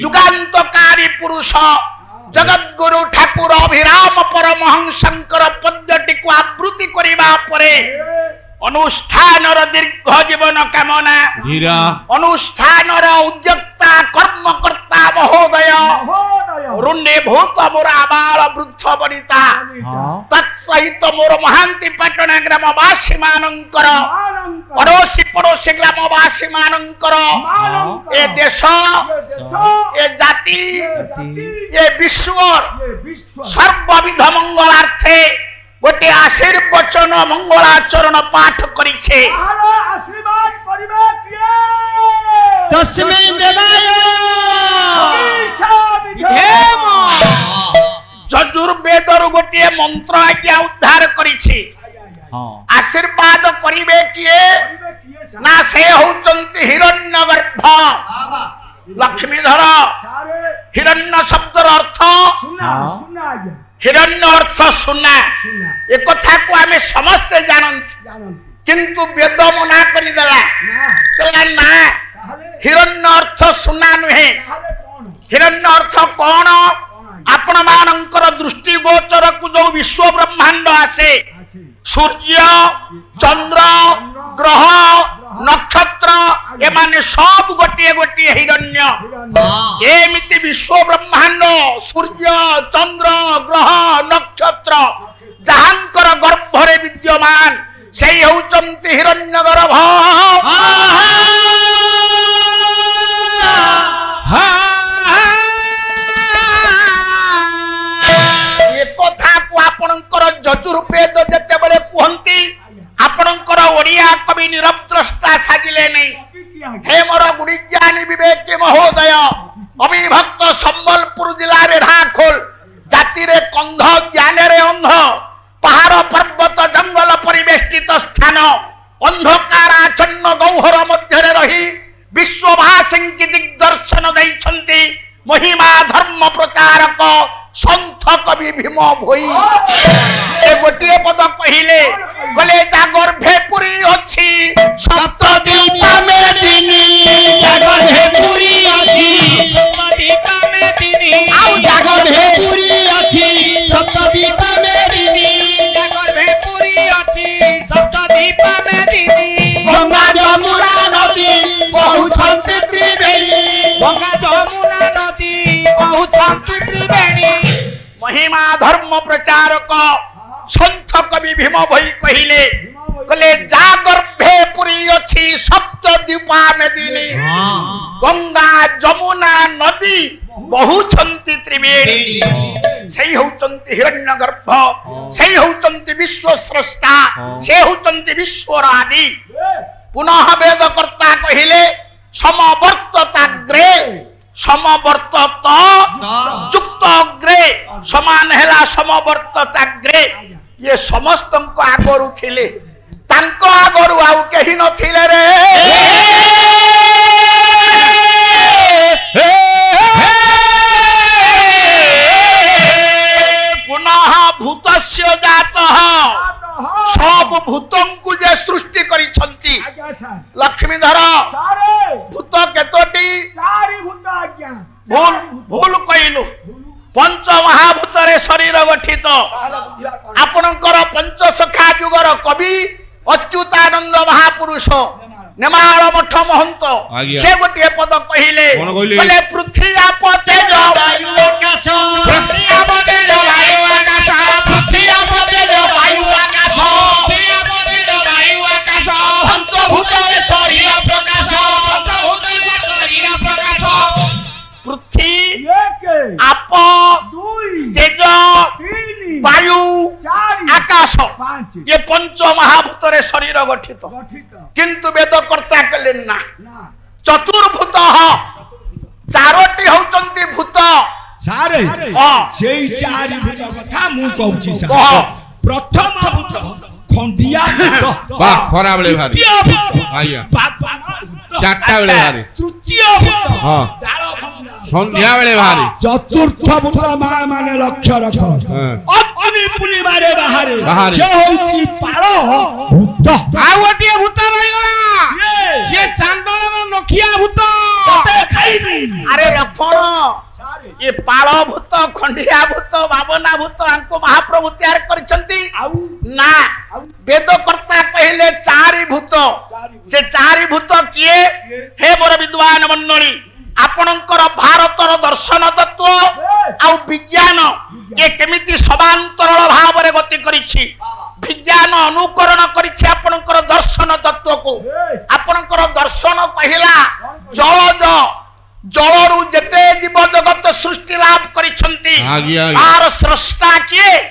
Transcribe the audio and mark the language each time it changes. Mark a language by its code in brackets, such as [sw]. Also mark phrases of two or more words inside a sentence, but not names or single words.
[or] ଜୁଗାନ୍ତକାରୀ ପୁରୁଷ ଜଗଦ୍‌ଗୁରୁ ଠାକୁର ଅଭିରାମ ପରମହଂସଙ୍କର ପଦ୍ୟଟି କୁ ଆବୃତ୍ତି କରିବା ପରେ ଅନୁଷ୍ଠାନର ଦୀର୍ଘ ଜୀବନ କାମନା ଅନୁଷ୍ଠାନର ଉଦ୍ୟୋକ୍ତା କର୍ମକର୍ତ୍ତା ମହୋଦୟ ରୁଣ୍ଡେ ଭୂତ ମୋର ଆବାଳ ବୃଦ୍ଧ ବନିତା ତତ୍‌ସହିତ ମୋର ମହାନ୍ତି ପାଟଣା ଗ୍ରାମବାସୀ ମାନଙ୍କର ପଡ଼ୋଶୀ ପଡ଼ୋଶୀ ଗ୍ରାମବାସୀ ମାନଙ୍କର ଏ ଦେଶ ଏ ଜାତି ଏ ବିଶ୍ୱ ସର୍ବବିଧ ମଙ୍ଗଳାର୍ଥେ ଗୋଟେ ଆଶୀର୍ବଚନ ମଙ୍ଗଳାଚରଣ ପାଠ କରିଛେ ଆଶୀର୍ବାଦ ପରିବେ କିଏ [sa] तस्मै देवाय [or] ବିଧେମ ଯଜୁର୍ବେଦର ଗୋଟେ ମନ୍ତ୍ର ଆଜ୍ଞା ଉଦ୍ଧାର କରିଛେ ଆଶୀର୍ବାଦ କରିବେ କିଏ ନା ସେ ହଚ୍ଛନ୍ତି ହିରଣ୍ୟଗର୍ଭ ଲକ୍ଷ୍ମୀଧର ହିରଣ୍ୟ ଶବ୍ଦର ଅର୍ଥ ହିରଣ୍ୟ ଅର୍ଥ ସୁନା ଏକ କଥା କୁ ଆମେ ସମସ୍ତ ଜାଣନ୍ତ କିନ୍ତୁ ବେଦ ମନା କରି ଦେଲା କହିଲା ନା ହିରଣ୍ୟ ଅର୍ଥ ସୁନା ନୁହେଁ ହିରଣ୍ୟ ଅର୍ଥ କଉଣ ଆପଣ ମାନଙ୍କର ଦୃଷ୍ଟି ଗୋଚର କୁ ଯେଉଁ ବିଶ୍ୱ ବ୍ରହ୍ମାଣ୍ଡ ଅଛି ସୂର୍ଯ୍ୟ ଚନ୍ଦ୍ର ଗ୍ରହ ନକ୍ଷତ୍ର ଏ ମାନେ ସବୁ ଗୋଟେ ଗୋଟେ ହିରଣ୍ୟ ଏମିତି ବିଶ୍ୱ ବ୍ରହ୍ମାଣ୍ଡ ସୂର୍ଯ୍ୟ ଚନ୍ଦ୍ର ଗ୍ରହ ନକ୍ଷତ୍ର ଯାହାଙ୍କର ଗର୍ଭରେ ବିଦ୍ୟମାନ ସେହି ହଚ୍ଛନ୍ତି ହିରଣ୍ୟଗର୍ଭ ଏ କଥା କୁ ଆପଣଙ୍କର ଯଜୁର୍ବେଦ ଯେତେ ବଳେ କହନ୍ତି ଆପଣଙ୍କର ଓଡ଼ିଆ କବି ନିରଦ୍ରଷ୍ଟା ସାଜିଲେ ନାହିଁ ହେ ମୋର ଗୁଡ଼ିଜ୍ଞାନୀ ବିବେକ ମହୋଦୟ ଅବିଭକ୍ତ ସମ୍ବଲପୁର ଜିଲ୍ଲା ରେ ଢାଖୋଲ ଜାତି ରେ କନ୍ଧ ଜ୍ଞାନ ରେ ଅନ୍ଧ ପାହାଡ଼ ପର୍ବତ ଜଙ୍ଗଲ ପରିବେଷ୍ଟିତ ସ୍ଥାନ ଅନ୍ଧକାରାଚ୍ଛନ୍ନ ଗୌହର ମଧ୍ୟ ରହି ବିଶ୍ୱବାସୀ ଦିଗ୍‌ଦର୍ଶନ ଦେଉଛନ୍ତି ମହିମା ଧର୍ମ ପ୍ରଚାରକ ସନ୍ଥ କବି ଭୀମ ଭୋଇ ଏ ଗୋଟେ ପଦ କହିଲେ ଗଲେ ଜାଗର୍ଭେ ପୁରି ଅଛି ସପ୍ତଦୀପ ମେଦିନୀ ଜାଗର୍ଭେ ପୁରି ଅଛି ସପ୍ତଦୀପ ମେଦିନୀ ଆଉ ଜାଗର୍ଭେ ପୁରି ଅଛି ସପ୍ତଦୀପ ମେଦିନୀ ଜାଗର୍ଭେ ପୁରି ଅଛି ସପ୍ତଦୀପ ମେଦିନୀ ଗଙ୍ଗା ଯମୁନା ନଦୀ ବହୁଛନ୍ତି ତ୍ରିବେଣୀ ଗଙ୍ଗା ଯମୁନା ନଦୀ ବହୁଛନ୍ତି ତ୍ରିବେଣୀ ମହିମା ଧର୍ମ ପ୍ରଚାରକ ସନ୍ଥ କବି ଭୀମ ଭଇ କହିଲେ କଲେ ଜାଗର୍ଭେ ପୁରି ଅଛି ଦୀପା ମେଦିନୀ ଗଙ୍ଗା ଯମୁନା ନଦୀ ବହୁଛନ୍ତି ତ୍ରିବେଣୀ ସେହି ହଚ୍ଛନ୍ତି ହିରଣ୍ୟଗର୍ଭ ସେହି ହଚ୍ଛନ୍ତି ବିଶ୍ୱ ସ୍ରଷ୍ଟା ସେ ହଚ୍ଛନ୍ତି ବିଶ୍ୱରାଣୀ ପୁନଃ ବେଦକର୍ତ୍ତା କହିଲେ [sa] समवर्तताग्रे समवर्तत [or] ଯୁକ୍ତ ଅଗ୍ରେ ସମାନ ହେଲା ସମବର୍ତ୍ତତାଗ୍ରେ ଯେ ସମସ୍ତ କୁ ଆଗରୁ ଥିଲେ ତାଙ୍କୁ ଆଗରୁ ଆଉ କେହି ନ ଥିଲେ ରେ पुनः [sa] भूतस्य जातः [or] ସବୁ ଭୂତଙ୍କୁ ଯେ ସୃଷ୍ଟି କରିଛନ୍ତି ଲକ୍ଷ୍ମୀଧର ଭୂତ କେତୋଟି ଭୁଲ ଭୁଲ କହିଲୁ ପଞ୍ଚ ମହାଭୂତ ରେ ଶରୀର ଗଠିତ ଆପଣଙ୍କର ପଞ୍ଚ ସଖା ଯୁଗର କବି ଅଚ୍ୟୁତାନନ୍ଦ ମହାପୁରୁଷ ନେମାଳ ମଠ ମହନ୍ତ ସେ ଗୋଟେ ପଦ କହିଲେ ବୋଲେ ପୃଥିବୀ ଆପ ତେଜ ବାୟୁ ଆକାଶ ପୃଥିବୀ ଆପ ତେଜ ବାୟୁ ଆକାଶ ପୃଥିବୀ ଆପ ତେଜ ବାୟୁ ଆକାଶ ପୃଥିବୀ ଆପ ତେଜ ବାୟୁ ଆକାଶ ପଞ୍ଚଭୂତ ରେ ଶରୀର ପ୍ରକାଶ ପଞ୍ଚଭୂତ ରେ ଶରୀର ପ୍ରକାଶ ପୃଥିବୀ ଆପ ତେଜ ବାୟୁ ଆକାଶ ଏ ପଞ୍ଚ ମହାଭୂତ ରେ ଶରୀର ଗଠିତ କିନ୍ତୁ ବେଦକର୍ତ୍ତା କହିଲେ ନା ଚତୁର୍ଭୂତ ଚାରୋଟି ହଚ୍ଛନ୍ତି ଭୂତ ସାରେ ସେହି ଚାରି ଭୂତ କଥା ମୁଁ କହୁଛି ସା ପ୍ରଥମ ଭୂତ ଖଣ୍ଡିଆ ଭୂତ ବାହ ଖରା ବେଳେ ଭାରି ଆଇଆ ଚାରଟା ବେଳେ ଭାରି ତୃତୀୟ ଭୂତ ହଁ ସନ୍ଧ୍ୟା ବେଳେ ଭାରି ଚତୁର୍ଥ ଭୂତ ମା ମାନେ ଲକ୍ଷ୍ୟ ରଖ ଅଗ୍ନି ପୂର୍ଣ୍ଣିମାରେ ବାହାର ସେ ହଉଛି ପାଳ ଭୂତ ଆ ଗୋଟେ ଭୂତ ରହି ଗଲା ସେ ଚାନ୍ଦନ ନଖିଆ ଭୂତ ତତେ ଖାଇନି ଅରେ ରଖଣ ଏ ପାଳ ଭୂତ ଖଣ୍ଡିଆ ଭୂତ ବାବନା ଭୂତ ଆଙ୍କୁ ମହାପ୍ରଭୁ ତିଆରି କରୁଛନ୍ତି ନା ବେଦକର୍ତ୍ତା କହିଲେ ଚାରି ଭୂତ ସେ ଚାରି ଭୂତ କିଏ ହେ ମୋର ବିଦ୍ୱାନ ମଣ୍ଡଳୀ ଆପଣଙ୍କର ଭାରତର ଦର୍ଶନ ତତ୍ତ୍ୱ ଆ ବିଜ୍ଞାନ ଏ କେମିତି ସମାନ୍ତରାଳ ଭାବ ରେ ଗତି କରିଛି ବିଜ୍ଞାନ ଅନୁକରଣ କରିଛି ଆପଣଙ୍କର ଦର୍ଶନ ତତ୍ତ୍ୱ କୁ ଆପଣଙ୍କର ଦର୍ଶନ କହିଲା ଜଳଜ ଜଳରୁ ଯେତେ ଜୀବ ଜଗତ ସୃଷ୍ଟି ଲାଭ କରିଛନ୍ତି ତାର ସ୍ରଷ୍ଟା କିଏ